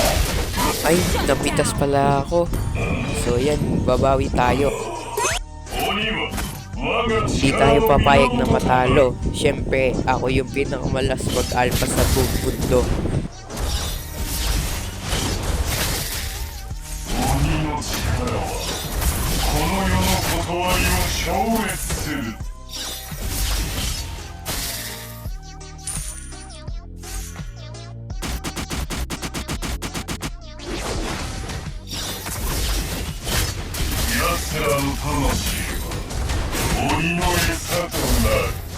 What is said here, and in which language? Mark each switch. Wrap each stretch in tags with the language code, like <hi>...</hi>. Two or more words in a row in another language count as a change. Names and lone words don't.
<tl>Ay, napitas pala ako. So yan, babawi tayo.</tl> <ja>鬼には我が</ja> <tl>Hindi</tl> <ja>力</ja> <tl>tayo</tl> <ja>を</ja> <tl>papayag na</tl> <ja>源と</ja> <tl>matalo. Siyempre, ako yung pinakamalas mag-alpha sa buong mundo.</tl> <ja>鬼の力はこの世のことわりを超越する。奴らの魂は鬼の餌となる。</ja>